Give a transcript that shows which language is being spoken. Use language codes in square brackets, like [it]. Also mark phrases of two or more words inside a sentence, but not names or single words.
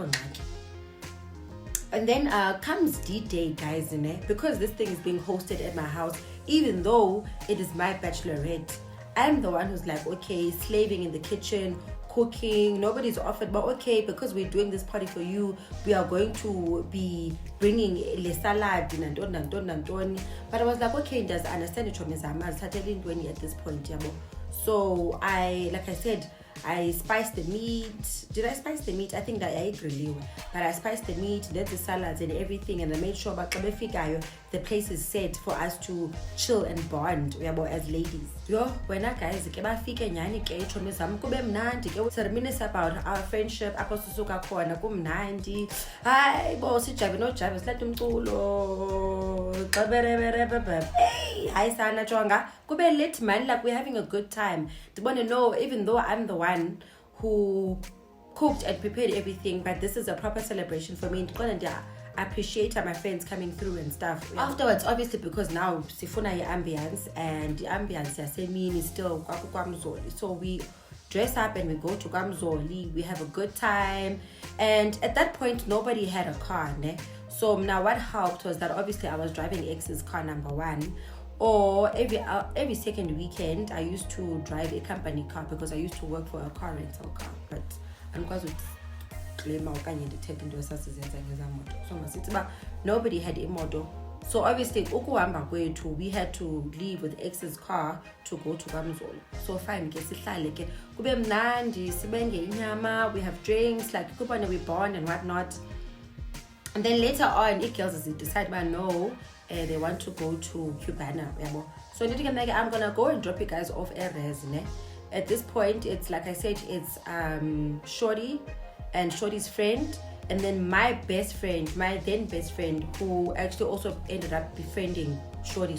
[en] And then comes D-Day, guys, because this thing is being hosted at my house, even though it is my bachelorette, I'm the one who's like, okay, slaving in the kitchen, cooking, nobody's offered, but okay, because we're doing this party for you, we are going to be bringing le salad and but I was like, okay, does understand it from at this point, so like I said, I spiced the meat. Did I spice the meat? I think that I agree, but I spiced the meat, did the salads and everything, and I made sure the place is set for us to chill and bond as ladies. When guys [xh] ke bafike nyani ke ichomi zam kube mnandi ke [en] reminisce about our friendship [xh] apho sisuka khona kumnandi. Hayi bo sijabe no jabe silethe umculo xaberebere. [en] Hey [xh] hayi sana jonga kube [en] lit man, like we're having a good time. [xh] Dibone no, [en] even though I'm the one who cooked and prepared everything, but this is a proper celebration for me. I appreciate my friends coming through and stuff. Afterwards, obviously, because now sifuna ambience, and the ambience is still kwaMzoli. So we dress up and we go to kwaMzoli. We have a good time, and at that point nobody had a car, ne? So now what helped was that obviously I was driving X's car number 1. Or every second weekend I used to drive a company car because I used to work for a car rental car. [xh] But andikwazi ukuclaima okanye ndithethe into esasizenza ngezamoto. [en] So [xh] masithi uba [en] nobody had imoto. So obviously [xh] ukuhamba kwethu [en] we had to leave with X's car to go to kwaMzoli. So fine [xh] ke sihlale ke kube mnandi sibenge inyama, [en] we have drinks, like kubone we bond and whatnot. And then later on girls decide no, they want to go to Cubana. So I'm gonna go and drop you guys off a res. At this point, it's like I said, it's Shorty and Shorty's friend, and then my best friend, my then best friend, who actually also ended up befriending Shorty.